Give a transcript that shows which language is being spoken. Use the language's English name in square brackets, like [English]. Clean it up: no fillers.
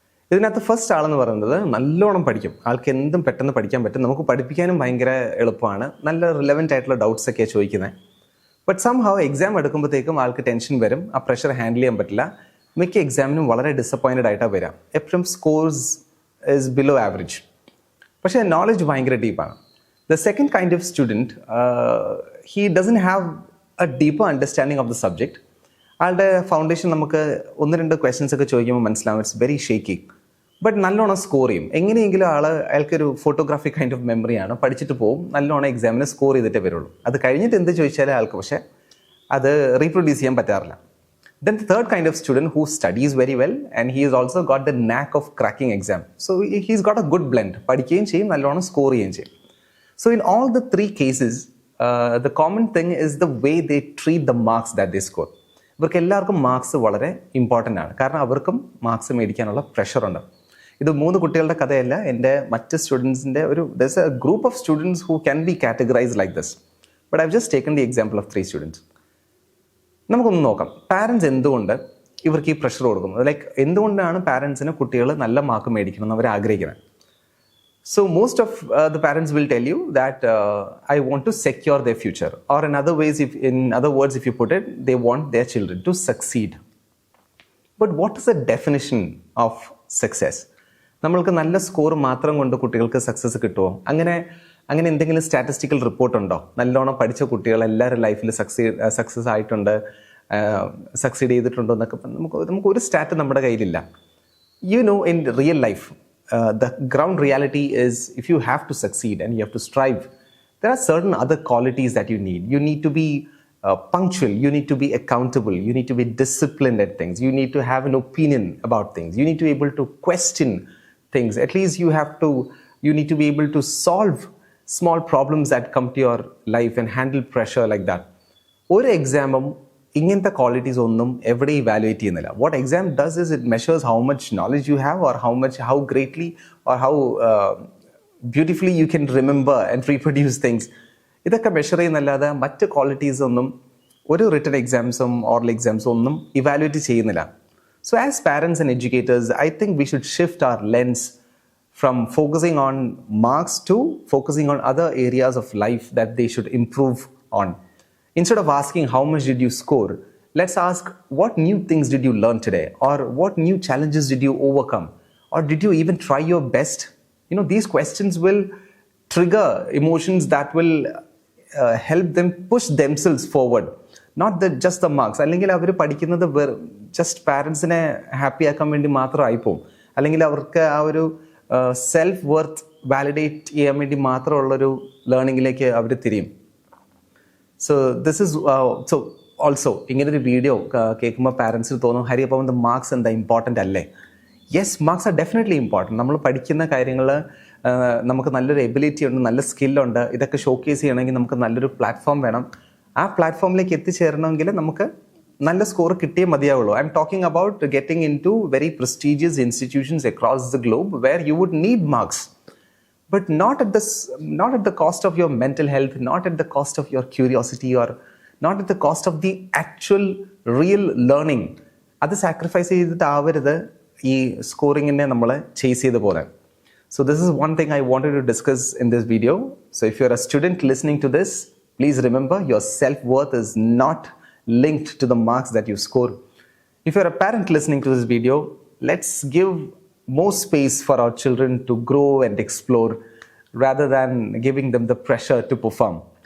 [Malayalam] ഇതിനകത്ത് ഫസ്റ്റ് ആളെന്ന് പറയുന്നത് നല്ലോണം പഠിക്കും, ആൾക്ക് എന്തും പെട്ടെന്ന് പഠിക്കാൻ പറ്റും, നമുക്ക് പഠിപ്പിക്കാനും ഭയങ്കര എളുപ്പമാണ്, നല്ല റിലവൻ്റ് ആയിട്ടുള്ള ഡൗട്ട്സ് ഒക്കെയാണ് ചോദിക്കുന്നത്. ബട്ട് സംഹൗ എക്സാം എടുക്കുമ്പോഴത്തേക്കും ആൾക്ക് ടെൻഷൻ വരും, ആ പ്രഷർ ഹാൻഡിൽ ചെയ്യാൻ പറ്റില്ല. മിക്ക എക്സാമിനും വളരെ ഡിസപ്പോയിൻറ്റഡ് ആയിട്ടാണ് വരാം. എപ്പോഴും സ്കോർസ് ഇസ് ബിലോ ആവറേജ്. പക്ഷേ നോളജ് ഭയങ്കര ഡീപ്പാണ്. [English] The second kind of student, he doesn't have a deeper understanding of the subject. [Malayalam] ആളുടെ ഫൗണ്ടേഷൻ നമുക്ക് 1-2 ക്വസ്റ്റ്യൻസ് ഒക്കെ ചോദിക്കുമ്പോൾ മനസ്സിലാവും, [English] It's very shaky. [Malayalam] ബട്ട് നല്ലോണം സ്കോർ ചെയ്യും. എങ്ങനെയെങ്കിലും അയാൾക്കൊരു ഫോട്ടോഗ്രാഫി കൈൻഡ് ഓഫ് മെമ്മറിയാണ്, പഠിച്ചിട്ട് പോകും, നല്ലോണം എക്സാമിന് സ്കോർ ചെയ്തിട്ടേ വരുള്ളൂ. അത് കഴിഞ്ഞിട്ട് എന്ത് ചോദിച്ചാലും ആൾക്ക് പക്ഷേ അത് റീപ്രൊഡ്യൂസ് ചെയ്യാൻ പറ്റാറില്ല. [English] Then the third kind of student who studies very well and he has also got the knack of cracking exam. So he's got a good blend. [Malayalam] പഠിക്കുകയും ചെയ്യും, നല്ലോണം സ്കോർ ചെയ്യുകയും ചെയ്യും. [English] So in all the 3 cases, the common thing is the way they treat the marks that they score. [Malayalam] ഇവർക്ക് എല്ലാവർക്കും marks വളരെ important ആണ്, കാരണം അവർക്കും മാർക്സ് മേടിക്കാനുള്ള പ്രഷറുണ്ട്. ഇത് 3 കുട്ടികളുടെ കഥയല്ല, എൻ്റെ മറ്റ് സ്റ്റുഡൻസിൻ്റെ [English] there's a group of students who can be categorized like this. But I've just taken the example of 3 students. [Malayalam] നമുക്കൊന്ന് നോക്കാം, പാരൻസ് എന്തുകൊണ്ട് ഇവർക്ക് ഈ പ്രഷർ കൊടുക്കുന്നത്, ലൈക്ക് എന്തുകൊണ്ടാണ് പാരൻസിന് കുട്ടികൾ നല്ല മാർക്ക് മേടിക്കണം എന്ന് അവർ ആഗ്രഹിക്കുന്നത്. [English] So most of the parents will tell you that I want to secure their future, or in other words, if you put it, they want their children to succeed. But what is the definition of success? [Malayalam] നമ്മൾക്ക് നല്ല score മാത്രം കൊണ്ട് കുട്ടികൾക്ക് success കിട്ടുമോ? അങ്ങനെ എന്തെങ്കിലും statistical report ഉണ്ടോ? നല്ലോണം പഠിച്ച കുട്ടികൾ എല്ലാവരും ലൈഫിൽ സക്സസ് ആയിട്ടുണ്ട്, സക്സീഡ് ചെയ്തിട്ടുണ്ടോ എന്നൊക്കെ നമുക്ക് ഒരു സ്റ്റാറ്റ് നമ്മുടെ കയ്യിലില്ല. [English] In real life, the ground reality is if you have to succeed and you have to strive, there are certain other qualities that you need. You need to be punctual, you need to be accountable, you need to be disciplined at things, you need to have an opinion about things, you need to be able to question things, at least you need to be able to solve small problems that come to your life and handle pressure like that. [Malayalam] ഒരു എക്സാമും ഇങ്ങനത്തെ qualities ഒന്നും എവിടെ evaluate ചെയ്യുന്നില്ല. [English] What exam does is it measures how much knowledge you have, or how greatly or how beautifully you can remember and reproduce things. [Malayalam] ഇതൊക്കെ measure ചെയ്യുന്നല്ലാതെ മറ്റ് qualities ഒന്നും ഒരു റിട്ടൺ എക്സാംസും ഓറൽ എക്സാംസും ഒന്നും ഇവാലുവേറ്റ് ചെയ്യുന്നില്ല. [English] So as parents and educators I think we should shift our lens from focusing on marks to focusing on other areas of life that they should improve on. Instead of asking how much did you score, let's ask what new things did you learn today, or what new challenges did you overcome, or did you even try your best? These questions will trigger emotions that will help them push themselves forward, not just the marks. [Malayalam] അല്ലെങ്കിൽ അവർ പഠിക്കുന്നത് just പാരൻസിനെ happy ആക്കാൻ വേണ്ടി മാത്രമായി പോകും. അല്ലെങ്കിൽ അവർക്ക് ആ ഒരു സെൽഫ് വർത്ത് വാലിഡേറ്റ് ചെയ്യാൻ വേണ്ടി മാത്രമുള്ളൊരു ലേണിങ്ങിലേക്ക് അവർ തിരിയും. [English] so this is so also [Malayalam] ഇങ്ങനൊരു വീഡിയോ കേൾക്കുമ്പോൾ പാരൻസിന് തോന്നും, ഹരി അപ്പം മാർക്സ് എന്താ ഇമ്പോർട്ടൻ്റ് അല്ലേ? [English] Yes, marks are definitely important. [Malayalam] നമ്മൾ പഠിക്കുന്ന കാര്യങ്ങൾ നമുക്ക് നല്ലൊരു എബിലിറ്റി ഉണ്ട്, നല്ല സ്കില്ലുണ്ട്. ഇതൊക്കെ ഷോക്കേസ് ചെയ്യണമെങ്കിൽ നമുക്ക് നല്ലൊരു പ്ലാറ്റ്ഫോം വേണം. ആ പ്ലാറ്റ്ഫോമിലേക്ക് എത്തിച്ചേരണമെങ്കിൽ നമുക്ക് നല്ല സ്കോർ കിട്ടിയേ മതിയാവുള്ളൂ. [English] I am talking about getting into very prestigious institutions across the globe where you would need marks, but not at the cost of your mental health, not at the cost of your curiosity, or not at the cost of the actual real learning. [Malayalam] അത് sacrifice ചെയ്തിട്ടാവരുത് ഈ സ്കോറിങ്ങിനെ നമ്മൾ chase ചെയ്ത് പോരാൻ. [English] So this is one thing I wanted to discuss in this video. So if you're a student listening to this, please remember your self-worth is not linked to the marks that you score. If you're a parent listening to this video, let's give more space for our children to grow and explore rather than giving them the pressure to perform.